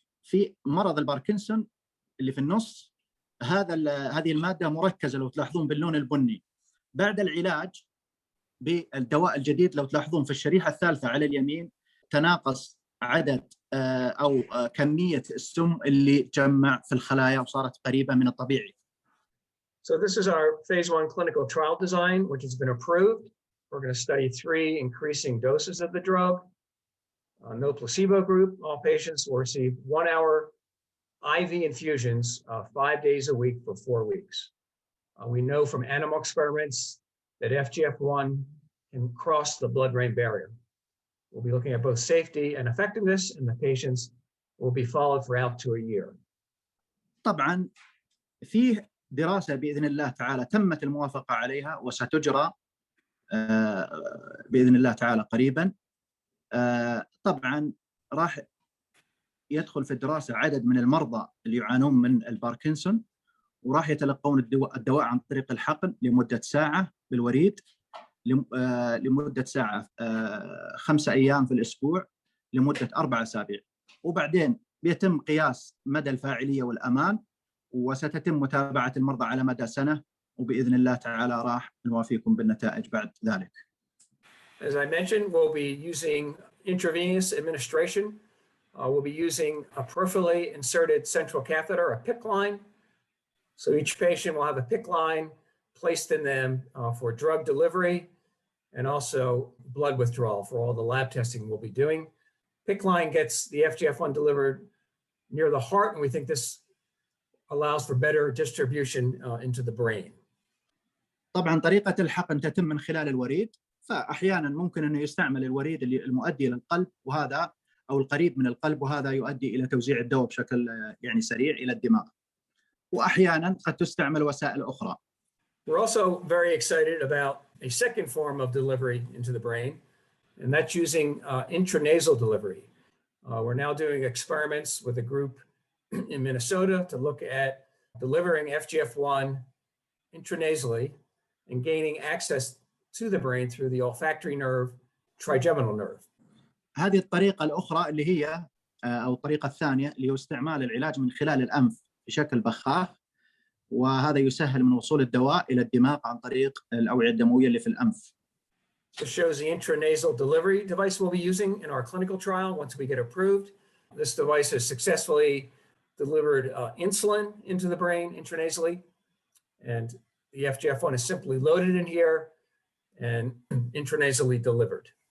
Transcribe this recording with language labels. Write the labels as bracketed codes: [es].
[ar] في مرض الباركنسون اللي في النص هذه الماده مركزه لو تلاحظون باللون البني. بعد العلاج بالدواء الجديد لو تلاحظون في الشريحه الثالثه على اليمين تناقص عدد او كميه السم اللي تجمع في الخلايا وصارت قريبه من الطبيعي. [en] So this is our phase 1 clinical trial design, which has been approved. We're going to study 3 increasing doses of the drug. No placebo group. All patients will receive 1-hour IV infusions 5 days a week for 4 weeks. We know from animal experiments that FGF1 can cross the blood-brain barrier. We'll be looking at both safety and effectiveness, and the patients will be followed for out to a year. [ar] طبعا فيه دراسة بإذن الله تعالى تمت الموافقة عليها وستجرى بإذن الله تعالى قريبا. طبعا راح يدخل في الدراسة عدد من المرضى اللي يعانون من الباركنسون وراح يتلقون الدواء عن طريق الحقن لمدة ساعة بالوريد لمدة ساعة 5 أيام في الأسبوع لمدة 4 أسابيع. وبعدين بيتم قياس مدى الفاعلية والأمان وستتم متابعة المرضى على مدى سنة وبإذن الله تعالى راح نوافيكم بالنتائج بعد ذلك. [en] As I mentioned, we'll be using intravenous administration. We'll be using a peripherally inserted central catheter, a PICC line. So each patient will have a PICC line placed in them for drug delivery and also blood withdrawal for all the lab testing we'll be doing. PICC line gets the FGF1 delivered near the heart, and we think this allows for better distribution into the brain. [ar] طبعا طريقة الحقن تتم من خلال الوريد، فأحيانا ممكن أنه يستعمل الوريد المؤدي للقلب وهذا أو القريب من القلب وهذا يؤدي إلى توزيع الدواء بشكل يعني سريع إلى الدماغ. وأحيانا قد تستعمل وسائل أخرى. [en] We're also very excited about a second form of delivery into the brain, and that's using intranasal delivery. We're now doing experiments with a group in Minnesota to look at delivering FGF1 intranasally and gaining access to the brain through the olfactory nerve, trigeminal nerve. [ar] هذه الطريقة الأخرى اللي هي أو الطريقة الثانية اللي هو استعمال العلاج من خلال الأنف بشكل بخاخ، وهذا يسهل من وصول الدواء إلى الدماغ عن طريق الأوعية الدموية اللي في الأنف. [en] This shows the intranasal delivery device we'll be using in our clinical trial once we get approved. This device has successfully delivered insulin into the brain intranasally, and the FGF1 is simply loaded in here and intranasally delivered.